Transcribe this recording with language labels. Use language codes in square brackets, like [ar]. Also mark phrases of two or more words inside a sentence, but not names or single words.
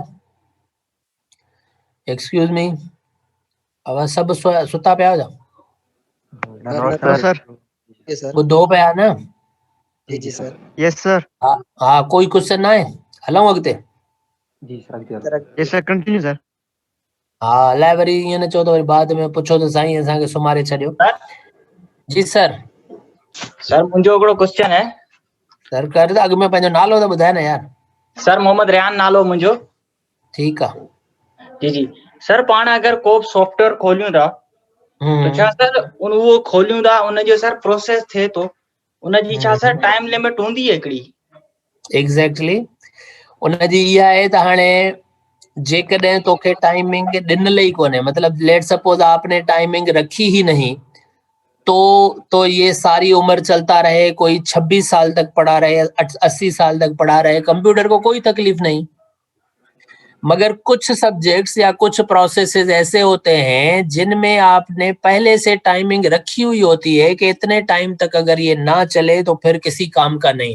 [en] excuse me, [hi] अब सब सुता पे आ जाओ। [en] hello sir. yes sir. [hi] वो 2 पे आ ना। जी सर। [en] yes sir. [sd] हाँ, कोई क्वेश्चन ना है हलाऊं अगते? [en] yes sir, continue sir. [sd] हाँ, अलाए वरी ईअं न चओ त वरी बाद में पुछो त साईं असांखे सुमारे छॾियो। जी सर। सर मुंहिंजो हिकिड़ो क्वेश्चन है। सर कर अॻु में पंहिंजो नालो त ॿुधाए न यार। सर मोहम्मद रेहान नालो मुंहिंजो। ठीकु आहे। जी जी। सर पाण अगरि को सॉफ्टवेयर खोलियूं था तो छा सर उहो खोलियूं था उनजो सर प्रोसेस थिए थो, उनजी छा सर [en] time limit [sd] हूंदी है हिकिड़ी? एग्जैक्टली उनजी इहा आहे त हाणे जेकॾहिं तोखे टाइमिंग ॾिनल ई कोन्हे, [hi] मतलब [en] let suppose [hi] आपने टाइमिंग रखी ही नहीं, तो ये सारी उम्र चलता रहे, कोई 26 साल तक पढ़ा रहे, 80 साल तक पढ़ा रहे, कंप्यूटर को कोई तकलीफ नहीं। मगर कुछ सब्जेक्ट्स या कुछ प्रोसेसेस ऐसे होते हैं जिनमें आपने पहले से टाइमिंग रखी हुई होती है कि इतने टाइम तक अगर ये ना चले तो फिर किसी काम का नहीं।